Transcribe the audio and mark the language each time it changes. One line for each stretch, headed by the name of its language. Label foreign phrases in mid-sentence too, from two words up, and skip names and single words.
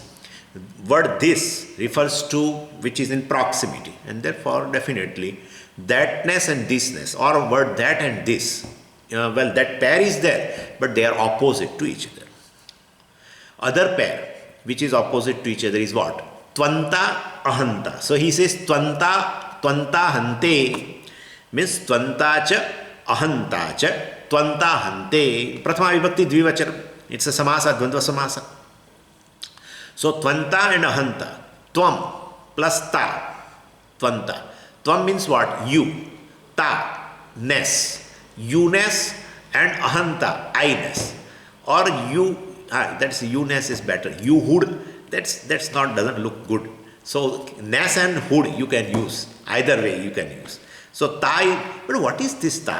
English: Word this refers to which is in proximity, and therefore definitely thatness and thisness, or word that and this, well, that pair is there, but they are opposite to each other. Other pair which is opposite to each other is what?
Sanskrit: त्वन्ता अहन्ता.
English: So he says
Sanskrit: त्वन्ताहन्ते means त्वन्ता च अहन्ता च त्वन्ताहन्ते. प्रथमा विभक्ति द्विवचनम्.
English: It's a samasa,
Sanskrit: द्वन्द्व समास.
English: So tvanta and ahanta. Tvam plus ta. Tvanta. Tvam means what? You. Ta, ness. You-ness, and ahanta, I-ness. Or you, that's you-ness is better. You-hood, that's not, doesn't look good. So ness and hood you can use. Either way you can use. So ta, but what is this ta?